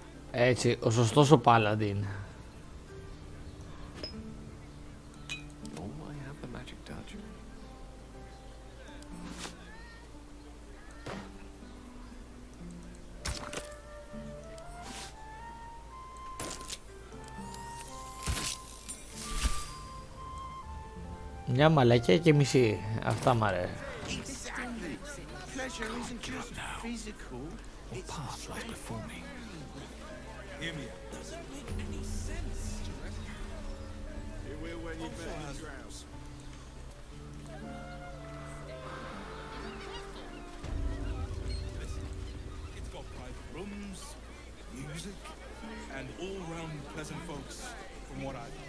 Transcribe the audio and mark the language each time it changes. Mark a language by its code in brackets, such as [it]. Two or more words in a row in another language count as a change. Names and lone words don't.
[el] Έτσι, ο σωστός ο Paladin. [en] Oh, I have the magic touch. [el] Μια μαλακιά και μισή. Αυτά μ' αρέσει. [en] Exactly. Pleasure isn't just physical. It's path lies before me. Hear me out. Doesn't make any sense, do you reckon? It will when you bet your grouse. Listen, it's got private rooms, music, and all-round pleasant folks, from what I've heard.